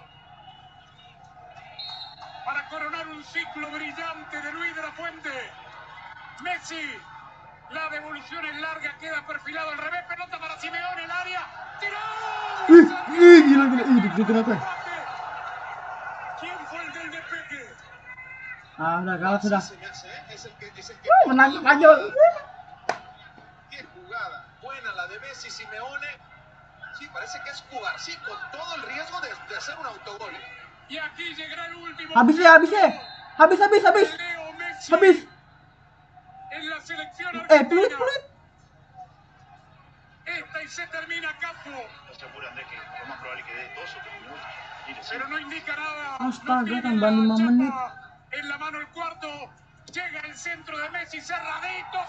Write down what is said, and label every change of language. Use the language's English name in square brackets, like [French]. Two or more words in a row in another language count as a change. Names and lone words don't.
[Spanish] Para coronar un ciclo brillante de Luis de la Fuente. Messi. La devolución es larga, queda perfilado al revés, pelota para Simeone, el área. ¡Tiró! [Indonesian] Gila. [Spanish] ¿Quién fue el del despeje? [Indonesian] Udah kalah sudah. [Spanish] Es el que [Indonesian] Menang Spanyol. [Spanish] Qué jugada. Buena la de Messi, Simeone. Sí, parece que es jugar, sí, con todo el riesgo de hacer un autogol. Y aquí llegará el último. [Indonesian] Habis. Habis. [Spanish] Leo Messi [Indonesian] Habis. [Spanish] en la selección [Indonesian] Peluit. [Spanish] argentina. Esta y se termina acaso. No se apura, Andrés, que lo más probable que dé 2 o 3 minutos. Pero no indica nada. [Indonesian] Astaga, [Spanish] No tiene [Indonesian] tambah 5 [Spanish] la [Indonesian] menit. [Spanish] chapa en la mano el cuarto. Llega el centro de Messi cerradito.